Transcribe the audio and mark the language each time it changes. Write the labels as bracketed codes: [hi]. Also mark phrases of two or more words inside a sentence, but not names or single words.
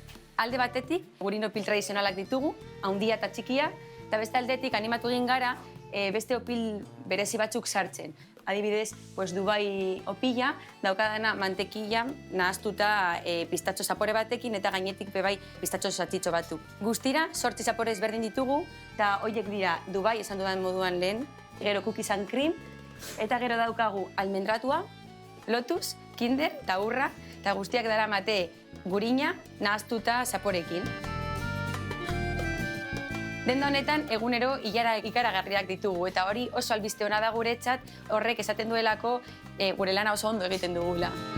[eu] Alde batetik, gurin opil tradizionalak ditugu, haundia eta txikia, eta beste aldetik animatu egin gara beste opil berezi batzuk sartzen. Adibidez, Dubai opila, daukadana mantekila nahaztuta pistatxo zapore batekin eta gainetik bebai pistatxo zatitxo batzuk. Guztira, 8 zapore ezberdin ditugu, eta horiek dira Dubai, esan dudan moduan lehen, gero [en] cookies and cream, [eu] eta gero daukagu almendratua, lotus, kinder, eta urra, eta guztiak dara mate gurina nahaztuta zaporekin. Denda honetan, egunero ikaragarriak ditugu, eta hori oso albiste ona da guretzat, horrek esaten duelako gure lana oso ondo egiten dugula.